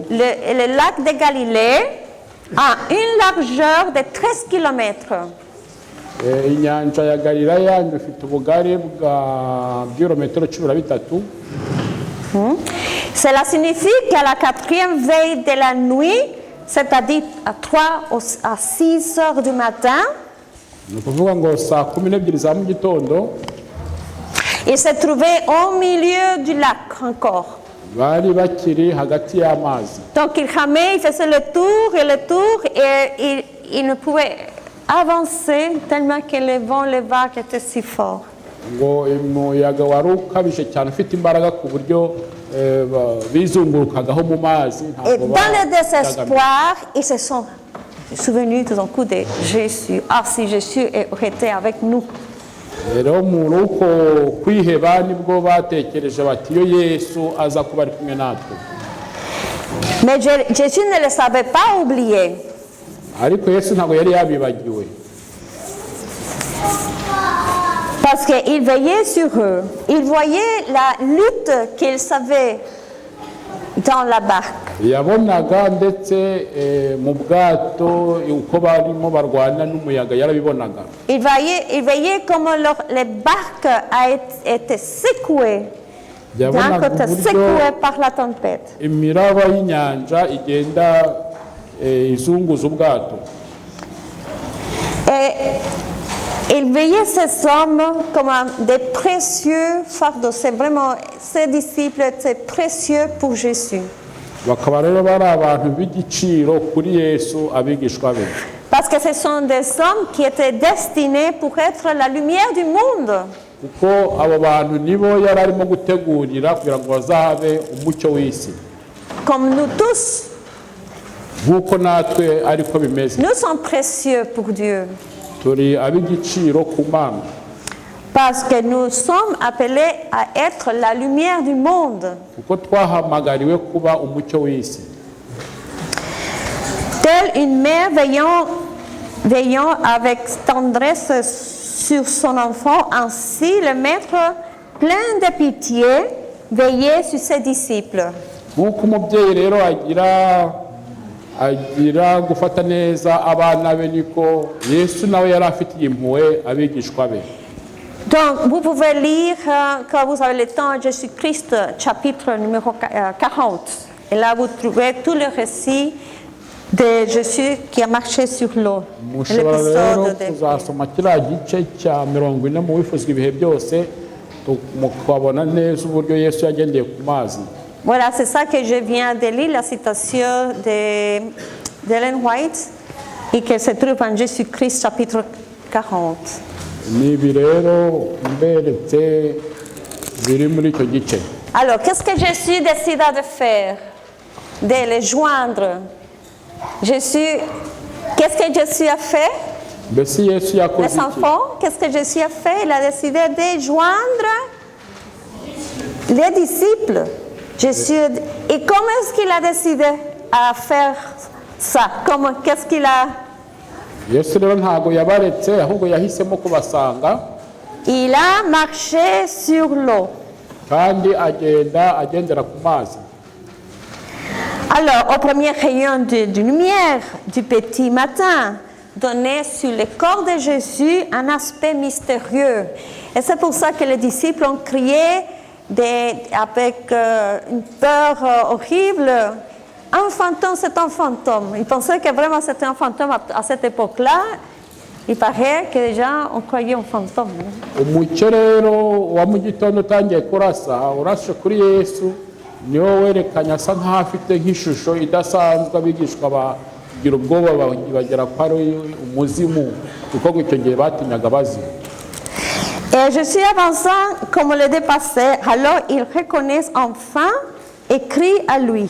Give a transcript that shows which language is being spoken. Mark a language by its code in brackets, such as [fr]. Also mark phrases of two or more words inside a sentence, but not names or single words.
[fr] Le lac de Galilée a une largeur de 13 km. [rw] inyanja ya Galilaya ifite ubugari bwa birometero 13. [fr] Cela signifie qu'à la 4e veille de la nuit, c'est-à-dire à 3 à 6 heures du matin, [rw] ni ukuvuga ngo saa 12 za mu gitondo [fr] il se trouvait au milieu du lac encore. [rw] bari bakiri hagati y'amazi. [fr] Donc il ramait, il faisait le tour et il ne pouvait avancer tellement que les vagues étaient si forts. [rw] ngo umuyaga wari ukabije cyane ufite imbaraga ku buryo bizungurukagaho mu mazi. [fr] Et dans le désespoir, ils se sont souvenus tout d'un coup de Jésus. Ah, si Jésus était avec nous. [rw] rero muri uko kwiheba nibwo batekereje bati iyo Yesu aza kuba ari kumwe natwe. [fr] Mais Jésus ne les avait pas oubliés. [rw] ariko Yesu ntabwo yari yabibagiwe. [fr] Parce qu'il veillait sur eux. Il voyait la lutte qu'ils avaient dans la barque. [rw] yabonaga ndetse mu bwato uko barimo barwana n'umuyaga yarabibonaga. [fr] Il veillait comment les barques a été secouées. D'un côté, secouées par la tempête. [rw] imiraba y'inyanja igenda izunguza ubwato. [fr] Et il veillait ces hommes comme des précieux fardeaux. C'est vraiment, ces disciples étaient précieux pour Jésus. [rw] bakaba rero bari abantu b'igiciro kuri Yesu abigishwa be. [fr] Parce que ce sont des hommes qui étaient destinés pour être la lumière du monde. [rw] kuko abo bantu nibo yari arimo gutegurira kugira ngo bazabe umucyo w'isi. [fr] Comme nous tous, [rw] nk'uko natwe ariko bimeze. [fr] nous sommes précieux pour Dieu. [rw] turi ab'igiciro ku Mana. [fr] Parce que nous sommes appelés à être la lumière du monde. [rw] kuko twahamagariwe kuba umucyo w'isi. [fr] Telle une mère veillant avec tendresse sur son enfant, ainsi le maître, plein de pitié, veillait sur ses disciples. [rw] nk'uko umubyeyi rero agira gufata neza abana be niko Yesu nawe yari afitiye impuhwe abigishwa be. [fr] Donc, vous pouvez lire, quand vous avez le temps, Jésus-Christ, chapitre numéro 40. Et là, vous trouvez tout le récit de Jésus qui a marché sur l'eau. [rw] mushobora rero kuzasoma kiriya gice cya 40 mu bifuzwa ibihe byose mukabona neza uburyo Yesu yagendeye ku mazi. [fr] Voilà, c'est ça que je viens de lire, la citation d'Ellen White, et qui se trouve en Jésus-Christ, chapitre 40. [rw] Nibi rero mberetse biri muri icyo gice. [fr] Alors, qu'est-ce que Jésus décida de faire? De les joindre. Jésus, qu'est-ce que Jésus a fait? [rw] mbese Yesu yakoze [fr] Les [rw] iki? [fr] enfants, qu'est-ce que Jésus a fait? Il a décidé de joindre les disciples. Jésus, et comment est-ce qu'il a décidé à faire ça? Qu'est-ce qu'il a [rw] yesu rero ntabwo yabaretse ahubwo yahisemo kubasanga [fr] Il a marché sur l'eau. [rw] kandi agendera ku mazi. [fr] Alors, au premier rayon de lumière du petit matin, donnait sur le corps de Jésus un aspect mystérieux. Et c'est pour ça que les disciples ont crié avec une peur horrible. Un fantôme, c'est un fantôme. Ils pensaient que vraiment c'était un fantôme à cette époque-là. Il paraît que les gens ont croyé un fantôme. [rw] Umucyo rero wa mu gitondo utangiye kurasa urashe kuri Yesu niwo werekanye asa nk'aho afite nk'ishusho idasanzwe, abigishwa bagira ubwoba bagera ko ari umuzimu kuko icyo gihe batinyaga bazimu. [fr] Et Jésus avançant comme le dépassait, alors ils reconnaissent enfin et crient à lui.